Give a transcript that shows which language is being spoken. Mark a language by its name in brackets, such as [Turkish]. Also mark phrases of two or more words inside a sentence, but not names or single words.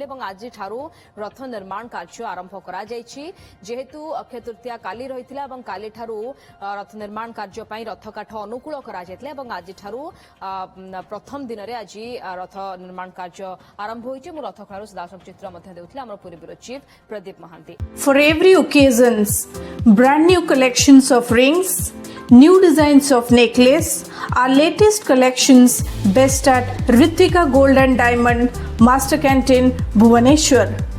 [Odia] ଏବଂ ଆଜିଠାରୁ ରଥ ନିର୍ମାଣ କାର୍ଯ୍ୟ ଆରମ୍ଭ କରାଯାଇଛି। ଯେହେତୁ ଅକ୍ଷୟ ତୃତୀୟା କାଲି ରହିଥିଲା ଏବଂ କାଲିଠାରୁ ରଥ ନିର୍ମାଣ କାର୍ଯ୍ୟ ପାଇଁ ରଥକାଠ ଅନୁକୂଳ କରାଯାଇଥିଲା ଏବଂ ଆଜିଠାରୁ ପ୍ରଥମ ଦିନରେ ଆଜି ରଥ ନିର୍ମାଣ କାର୍ଯ୍ୟ ଆରମ୍ଭ ହୋଇଛି। ମୁଁ ରଥଖଳାରୁ ସିଧାସଳଖ ଚିତ୍ର ମଧ୍ୟ ଦେଉଥିଲି ଆମର ପୁରୀ ବ୍ୟୁରୋ ଚିଫ୍ ପ୍ରଦୀପ ମହାନ୍ତି। [English] For every occasions, brand new collections of rings, new designs of necklace, our latest collections best at Ritvika Gold and Diamond, Master Canteen, Bhubaneswar.